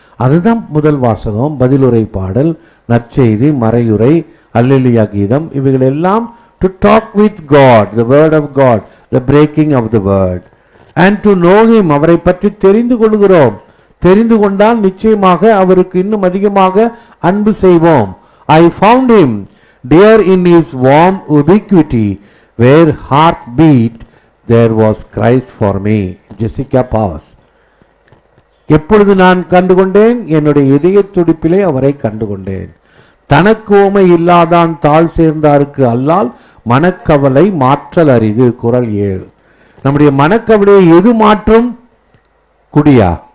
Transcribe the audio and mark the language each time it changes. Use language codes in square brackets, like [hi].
[ta] அதுதான் முதல் வாசகம், பதிலுரை பாடல், நற்செய்தி, மறையுரை, அல்லேலூயா கீதம். இவைகள் எல்லாம் [en] To talk with God, the word of God, the breaking of the word, and to know him. [ta] அவரை பற்றி தெரிந்து கொள்கிறோம். தெரிந்து கொண்டால் நிச்சயமாக அவருக்கு இன்னும் அதிகமாக அன்பு செய்வோம். [en] I found him dear in his warm ubiquity, where heart beat there was Christ for me. [ta] Jessica pass. எப்பொழுது நான் கண்டுகொண்டேன்? என்னுடைய இதய துடிப்பிலே அவரை கண்டுகொண்டேன். தனக்கு உவமை இல்லாதான் தாழ் சேர்ந்தாருக்கு அல்லால் மனக்கவலை மாற்றல் அரிது. குறள் 7. நம்முடைய மனக்கவலையை எது மாற்றும்? குடியா?